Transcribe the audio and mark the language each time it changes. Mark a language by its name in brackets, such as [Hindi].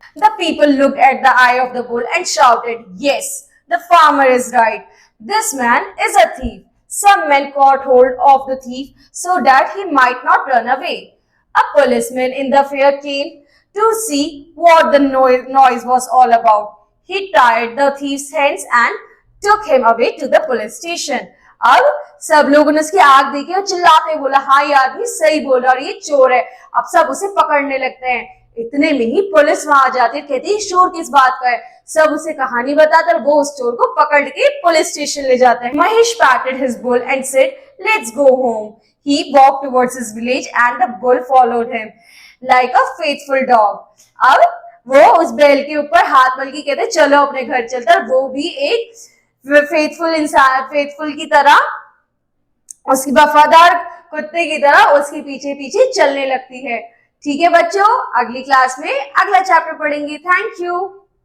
[English] The people looked at the eye of the bull and shouted, "Yes, the farmer is right. This man is a thief." Some men caught hold of the thief so that he might not run away. A policeman in the fair came to see what the noise was all about. He tied the thief's hands and took him away to the police station. [Hindi] अब सब लोगों ने उसकी आग देखी और चिल्लाते बोला, हाँ ये आदमी सही बोल रहा और ये चोर है। अब सब उसे पकड़ने लगते हैं। इतने में ही पुलिस वहां आ जाती है, कहती है शोर किस बात का है। सब उसे कहानी बताते और वो उस चोर को पकड़ के पुलिस स्टेशन ले जाते हैं। [English] Mahesh patted his bull and said, "Let's go home." He walked towards his village and the bull followed him like a faithful dog. [Hindi] अब वो उस बैल के ऊपर हाथ मल के कहते चलो अपने घर चलता, और वो भी एक फेथफुल इंसान, फेथफुल की तरह, उसकी वफादार कुत्ते की तरह उसके पीछे पीछे चलने लगती है। ठीक है बच्चों, अगली क्लास में अगला चैप्टर पढ़ेंगे। Thank you.